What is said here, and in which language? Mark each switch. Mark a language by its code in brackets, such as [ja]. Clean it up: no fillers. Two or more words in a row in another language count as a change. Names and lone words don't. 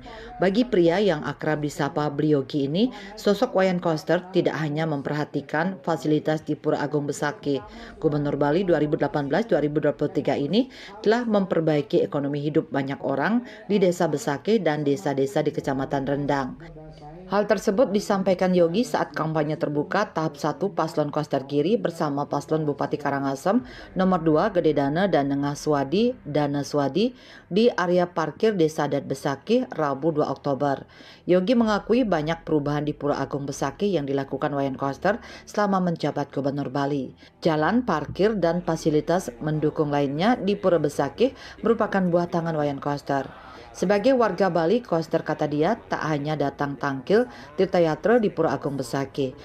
[id] Bagi pria yang akrab disapa Bliogi ini, sosok Wayan Koster tidak hanya memperhatikan fasilitas di Pura Agung Besakih. Gubernur Bali 2018-2023 ini telah memperbaiki ekonomi hidup banyak orang di desa Besakih dan desa-desa di Kecamatan Rendang. Hal tersebut disampaikan Yogi saat kampanye terbuka tahap 1 Paslon Koster Giri bersama Paslon Bupati Karangasem nomor 2 Gede Dana dan Nengah Swadi Dana Swadi di area parkir Desa Adat Besakih Rabu 2 Oktober. Yogi mengakui banyak perubahan di Pura Agung Besakih yang dilakukan Wayan Koster selama menjabat Gubernur Bali. Jalan, parkir, dan fasilitas mendukung lainnya di Pura Besakih merupakan buah tangan Wayan Koster. Sebagai warga Bali, Koster kata dia tak hanya datang tangkil Tirtayatra di Pura Agung Besakih.